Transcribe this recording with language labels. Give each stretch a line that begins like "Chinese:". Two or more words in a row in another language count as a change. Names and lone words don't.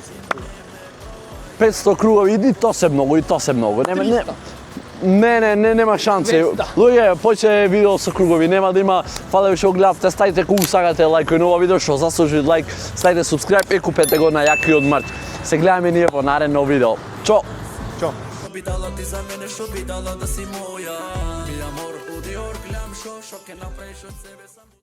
Macedonian: 500 кругови, и то се многу, и то се многу. Нема шанси. 200. Луѓе, почне видео со кругови, нема да има. Фала ви што гледавте, ставите кога сакате лајк на ова видео, што заслужи лајк, ставите субскрајб и купете го на јакиот марч. Се гледаме ние во наредно видео. Чо! Чао.
Serbian: Što bi dala ti za mene, što bi dala da si moja
Spanish: Mi amor,
Serbian: u Dior gledam šo, šoke napraviš od sebe sam